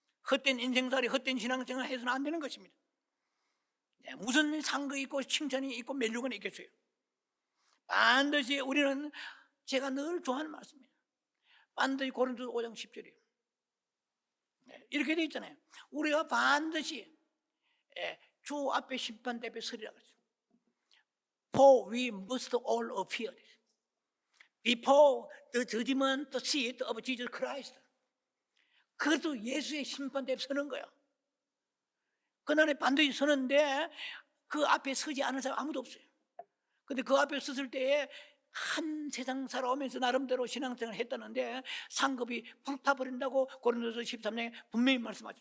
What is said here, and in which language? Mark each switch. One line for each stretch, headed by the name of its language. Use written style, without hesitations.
Korean: 헛된 인생살이, 헛된 신앙생활 해서는 안 되는 것입니다. 무슨 상급 있고 칭찬이 있고 멸류관이 있겠어요. 반드시 우리는, 제가 늘 좋아하는 말씀이에요. 반드시 고린도서 5장 10절이에요. 이렇게 되어 있잖아요. 우리가 반드시 주 앞에 심판대 앞에 서리라 그랬어요.
English: For we must all appear before the judgment seat of Jesus Christ.
Korean: 그것도 예수의 심판대 앞에 서는 거야. 그날에 반드시 서는데 그 앞에 서지 않은 사람 아무도 없어요. 근데 그 앞에 섰을 때에 한 세상 살아오면서 나름대로 신앙생활을 했다는데 상급이 불타버린다고 고린도서 13장에 분명히 말씀하죠.